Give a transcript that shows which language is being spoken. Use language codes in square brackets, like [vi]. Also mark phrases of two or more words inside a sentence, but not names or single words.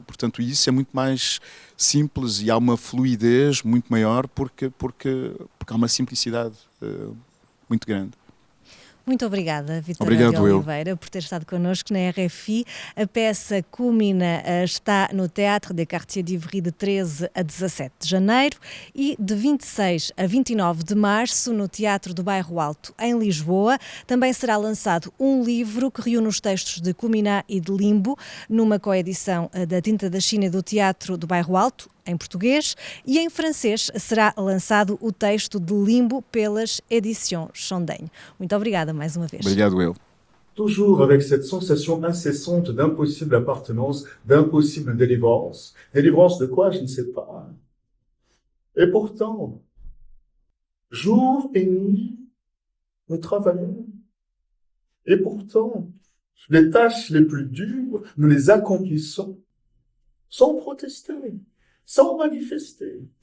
[pt] Portanto, isso é muito mais simples e há uma fluidez muito maior porque há uma simplicidade muito grande. Muito obrigada, Vítor de Oliveira, por ter estado connosco na RFI. A peça Cúmina está no Théâtre des Quartiers d'Ivry de 13 a 17 de janeiro e de 26 a 29 de março no Teatro do Bairro Alto, em Lisboa. Também será lançado um livro que reúne os textos de Cúmina e de Limbo, numa coedição da Tinta da China e do Teatro do Bairro Alto, em português, e em francês será lançado o texto de Limbo pelas Éditions Chandaigne. Muito obrigada mais uma vez. Obrigado, eu. [fr] Toujours avec cette sensation incessante d'impossible appartenance, d'impossible délivrance. Délivrance de quoi, je ne sais pas. Et pourtant, jour et nuit, nous travaillons. Et pourtant, les tâches les plus dures, nous les accomplissons sans protester, sans manifester.